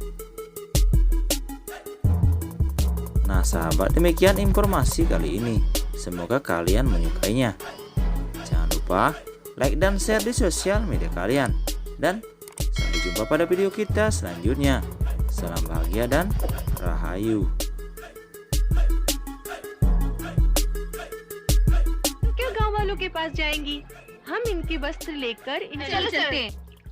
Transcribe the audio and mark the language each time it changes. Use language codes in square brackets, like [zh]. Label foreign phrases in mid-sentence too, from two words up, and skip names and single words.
[id] Nah sahabat, demikian informasi kali ini. Semoga kalian menyukainya. Jangan lupa like dan share di sosial media kalian. Dan sampai jumpa pada video kita selanjutnya. Salam bahagia dan rahayu. [hi] क्यों गांव वालों के पास जाएंगी? हम इनके वस्त्र लेकर इनसे चलो चलते हैं।